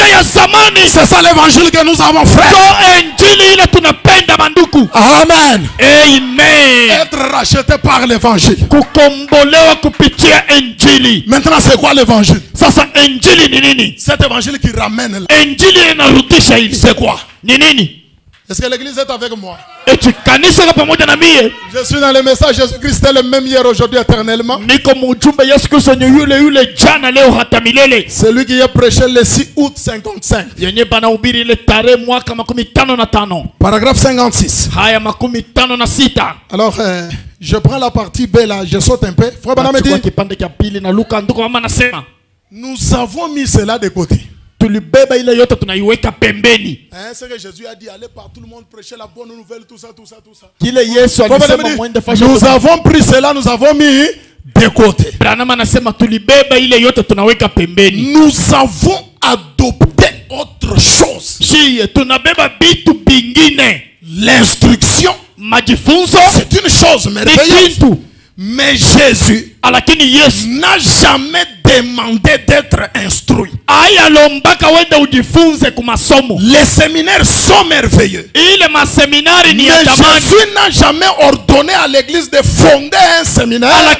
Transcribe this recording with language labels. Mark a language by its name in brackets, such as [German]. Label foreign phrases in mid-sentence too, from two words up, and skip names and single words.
[Swahili] zamani. [French] C'est ça l'évangile que nous avons, frère. [Swahili] So injili ile tunapenda manduku. Amen. Amen. [French] Être racheté par l'évangile. [Swahili] Kukombolewa kupitia injili. [French] Maintenant, c'est quoi l'évangile? [Swahili] Sasa injili ni nini? [French] Cet évangile qui ramène là. [Swahili] Injili inarudisha hili. [French] C'est quoi? [Swahili] Ni nini? [French] Est-ce que l'église est avec moi? [Swahili] Eti kanisa kwa pamoja na mie. [French] Je suis dans le message Jésus-Christ est le même hier, aujourd'hui, éternellement. [Swahili] Niko mjumbe Yesu Kristo ni yule jana leo hata milele. [French] Celui qui a prêché le 6 août 55. [Swahili] Yenye banahubiri ile tarehe mwaka 55. [French] Paragraphe 56. [Swahili] Haya 56. [French] Alors, je prends la partie B là, je saute un peu. Frère Branham dit, [Swahili] kipande cha pili na Luka ndiko mama nasema. [French] Nous avons mis cela de côté. [Swahili] Tulibeba ile yote tunaiweka pembeni. [French] Hein, c'est que Jésus a dit, allez par tout le monde prêcher la bonne nouvelle, tout ça. [Swahili] Kile Yesu alisema mwende fasha. [French] Nous avons pris cela, nous avons mis de côté. [Swahili] Branham anasema tulibeba ile yote tunaweka pembeni. [French] Nous avons adopté autre chose. [Swahili] Shie tunabeba bitu bingine. [French] L'instruction, [Swahili] Majifunzo [French] c'est une chose merveilleuse. Mais Jésus n'a jamais demandé d'être instruit. Les séminaires sont merveilleux. Mais Jésus n'a jamais ordonné à l'église de fonder un séminaire.